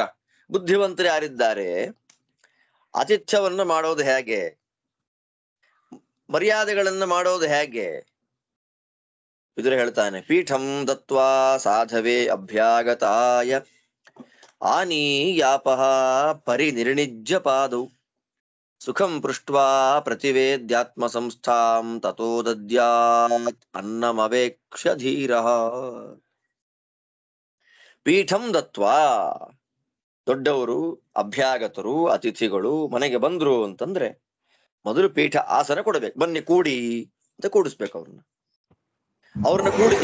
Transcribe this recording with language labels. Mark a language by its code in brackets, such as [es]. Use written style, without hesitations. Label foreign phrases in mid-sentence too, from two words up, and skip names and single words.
[kn] ಬುದ್ಧಿವಂತರು ಯಾರಿದ್ದಾರೆ, ಆತಿಥ್ಯವನ್ನ ಮಾಡೋದು ಹೇಗೆ, ಮರ್ಯಾದೆಗಳನ್ನ ಮಾಡೋದು ಹೇಗೆ? ವಿದುರ ಹೇಳ್ತಾನೆ, [sa] ಪೀಠಂ ದತ್ವಾ ಸಾಧವೇ ಅಭ್ಯಾಗತಾಯ ಆನೀಯಾಪಃ ಪರಿನಿರ್ಣಿಜ್ಯ ಪಾದೌ ಸುಖಂ ಪೃಷ್ಟ್ವಾ ಪ್ರತಿವೇದ್ಯಾತ್ಮ ಸಂಸ್ಥಾಂ ತತೋ ದದ್ಯಾತ್ ಅನ್ನಮವೇಕ್ಷ್ಯ ಧೀರಃ. ಪೀಠಂ ದತ್ವಾ, [kn] ದೊಡ್ಡವರು, ಅಭ್ಯಾಗತರು, ಅತಿಥಿಗಳು ಮನೆಗೆ ಬಂದ್ರು ಅಂತಂದ್ರೆ ಮೊದಲು ಪೀಠ ಆಸನ ಕೊಡ್ಬೇಕು. ಬನ್ನಿ ಕೂಡಿ ಅಂತ ಕೂಡಿಸ್ಬೇಕು ಅವ್ರನ್ನ ಕೂಡಿಸಿ.